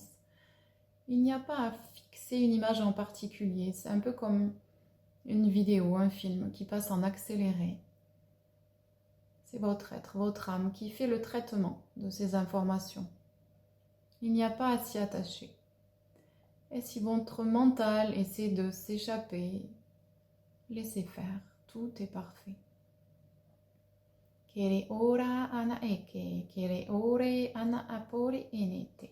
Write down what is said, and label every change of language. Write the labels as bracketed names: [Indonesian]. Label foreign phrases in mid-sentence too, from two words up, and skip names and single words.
[French] Il n'y a pas à fixer une image en particulier, c'est un peu comme une vidéo, un film qui passe en accéléré. C'est votre être, votre âme qui fait le traitement de ces informations. Il n'y a pas à s'y attacher. Et si votre mental essaie de s'échapper, Laissez faire, tout est parfait. Kere ora ana eke, kere ore ana apori enete.